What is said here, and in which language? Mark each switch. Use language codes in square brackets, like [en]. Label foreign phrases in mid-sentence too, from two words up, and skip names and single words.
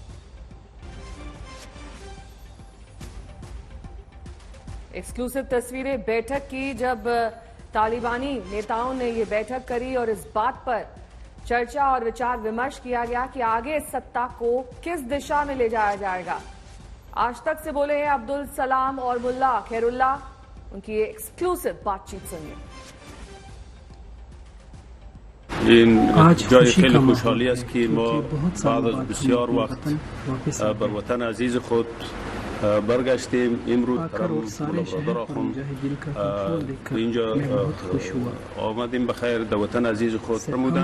[hi] एक्सक्लूसिव तस्वीरें बैठक की, जब तालिबानी नेताओं ने ये बैठक करी और इस बात पर चर्चा और विचार विमर्श किया गया कि आगे इस सत्ता को किस दिशा में ले जाया जाएगा। आज तक से बोले हैं अब्दुल सलाम और मुल्ला खैरुल्ला, उनकी एक्सक्लूसिव बातचीत सुनिए। [fa] جای خیلی خوشحالی است که ما بعد از بسیار وقت بر وطن عزیز خود برگشتیم. امروز برادر آخوند اینجا آمدیم بخیر در وطن عزیز خود فرمودن.